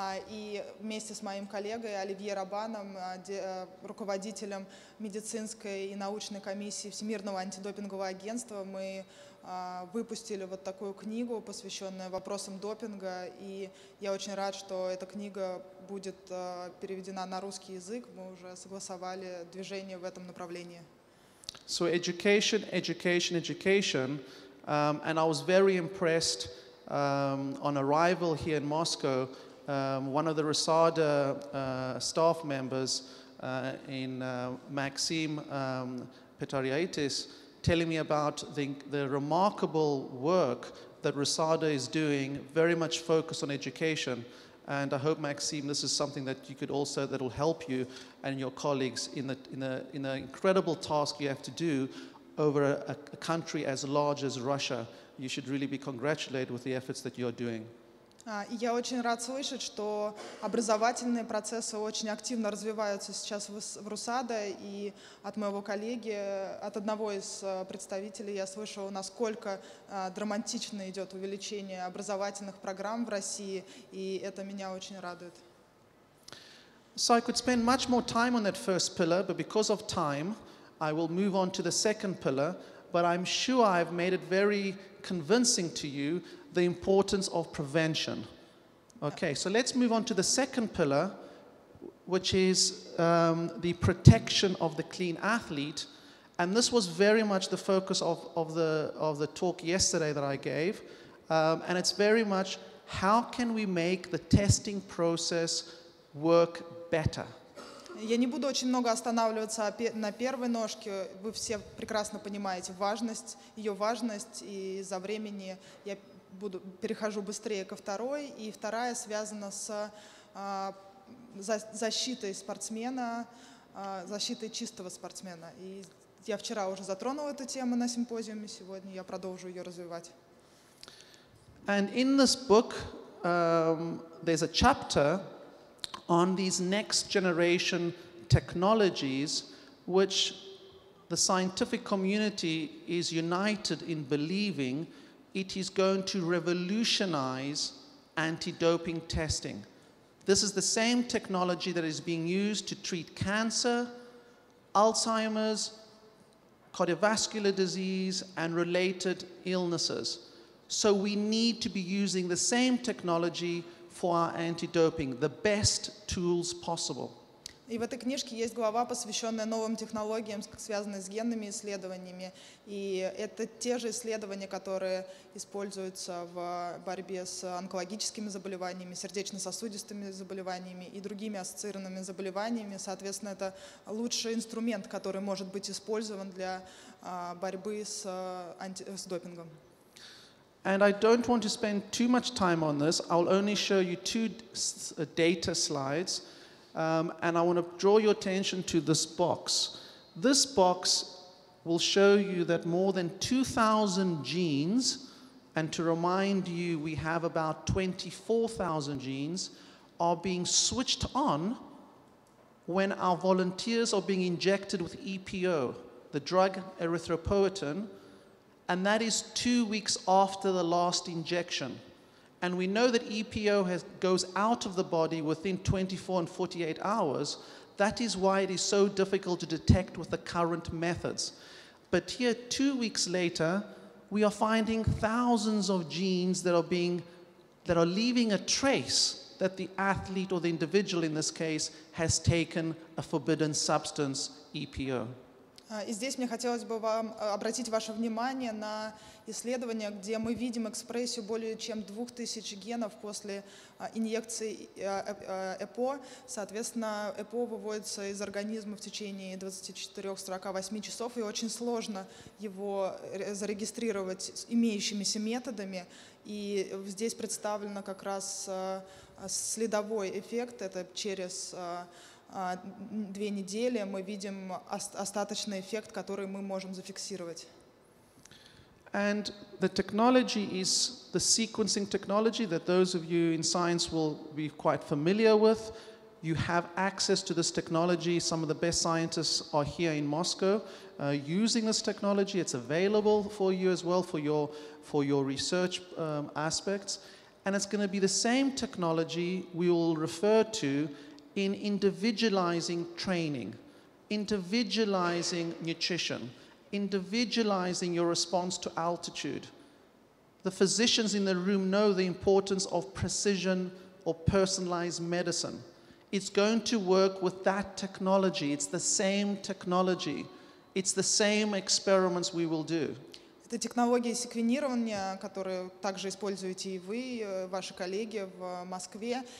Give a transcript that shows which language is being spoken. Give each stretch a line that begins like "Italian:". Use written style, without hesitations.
Russian: И вместе с моим коллегой Оливье Рабаном, руководителем медицинской и научной комиссии Всемирного антидопингового агентства, мы выпустили вот такую книгу, посвященную вопросам допинга. И я очень рад, что эта книга будет переведена на русский язык. Мы уже согласовали движение в этом направлении.
English: So education, education, education. And I was very impressed on arrival here in Moscow. One of the RESADA staff members Maxim Petariaitis telling me about the remarkable work that RESADA is doing, very much focused on education. And I hope, Maxime, this is something that you could also, that will help you and your colleagues in the incredible task you have to do over a country as large as Russia. You should really be congratulated with the efforts that you're doing.
Russian: Я очень рад слышать, что образовательные процессы очень активно развиваются сейчас в РУСАДА, и от моего коллеги, от одного из представителей я слышала, насколько драматично идет увеличение образовательных программ в России, и это меня очень радует.
English: So I could spend much more time on that first pillar, but because of time, I will move on to the second pillar, but I'm sure I've made it very convincing to you the importance of prevention. Okay, so let's move on to the second pillar, which is the protection of the clean athlete. And this was very much the focus of the talk yesterday that I gave. And it's very much how can we make the testing process work better?
Russian: Я не буду очень много останавливаться на первой ножке. Вы все прекрасно понимаете ее важность, и из-за времени я перехожу быстрее ко второй. И вторая связана с защитой спортсмена, защитой чистого спортсмена. И я вчера уже затронула эту тему на симпозиуме, сегодня я продолжу ее развивать.
English: And in this book, there's a chapter on these next generation technologies which the scientific community is united in believing it is going to revolutionize anti-doping testing. This is the same technology that is being used to treat cancer, Alzheimer's, cardiovascular disease, and related illnesses. So we need to be using the same technology for our anti-doping, the best tools possible.
Russian: И в этой книжке есть глава, посвященная новым технологиям, связанным с генными исследованиями. И это те же исследования, которые используются в борьбе с онкологическими заболеваниями, сердечно-сосудистыми заболеваниями и другими ассоциированными заболеваниями. Соответственно, это лучший инструмент, который может быть использован для борьбы с допингом.
English: And I don't want to spend too much time on this. I'll only show you two data slides. And I want to draw your attention to this box. This box will show you that more than 2,000 genes, and to remind you, we have about 24,000 genes, are being switched on when our volunteers are being injected with EPO, the drug erythropoietin, and that is 2 weeks after the last injection. And we know that EPO goes out of the body within 24 and 48 hours. That is why it is so difficult to detect with the current methods. But here, 2 weeks later, we are finding thousands of genes that are leaving a trace that the athlete or the individual in this case has taken a forbidden substance, EPO.
Russian: И здесь мне хотелось бы вам обратить ваше внимание на исследования, где мы видим экспрессию более чем 2000 генов после инъекции ЭПО. Соответственно, ЭПО выводится из организма в течение 24-48 часов, и очень сложно его зарегистрировать имеющимися методами. И здесь представлено как раз следовой эффект, это через 2 недели мы видим остаточный эффект, который мы можем зафиксировать.
English: And the technology is the sequencing technology that those of you in science will be quite familiar with. You have access to this technology. Some of the best scientists are here in Moscow using this technology. It's available for you as well for your research aspects. And it's going to be the same technology we will refer to in individualizing training, individualizing nutrition, individualizing your response to altitude. The physicians in the room know the importance of precision or personalized medicine. It's going to work with that technology. It's the same technology. It's the same experiments we will do.
Russian: Это технология секвенирования, которую также используете и вы, ваши коллеги в Москве.